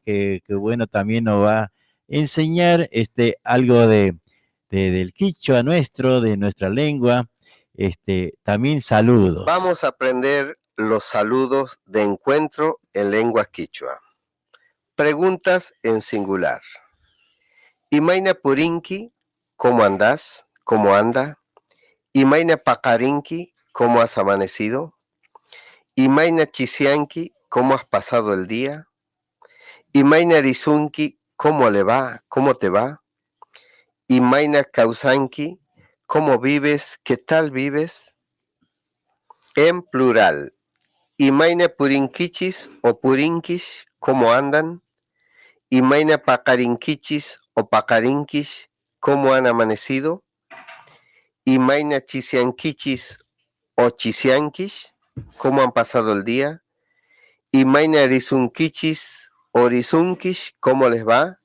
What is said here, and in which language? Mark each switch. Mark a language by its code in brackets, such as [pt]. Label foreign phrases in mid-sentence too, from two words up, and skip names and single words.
[es] Que bueno, también nos va a enseñar algo del quichua nuestro, de nuestra lengua. También saludos. Vamos a aprender los saludos de encuentro en lengua quichua. Preguntas en singular. [qu] Imaina purinki, [es] ¿cómo andás? ¿Cómo anda? [qu] Imaina paqarinki, [es] ¿cómo has amanecido? [qu] Imaina chisianki, [es] ¿cómo has pasado el día? [qu] Imaina risunki, [es] ¿cómo le va? ¿Cómo te va? [qu] Imaina causanki, [es] ¿cómo vives? ¿Qué tal vives? En plural. [qu] Imaina purinkichis o purinkish, [es] ¿cómo andan? [qu] Imaina paqarinkichis o paqarinkish, [es] ¿cómo han amanecido? [qu] Imaina chisiankichis o chisiankish, [es] ¿cómo han pasado el día? [qu] Imaina risunkichis o risunkish, [es] ¿cómo les va?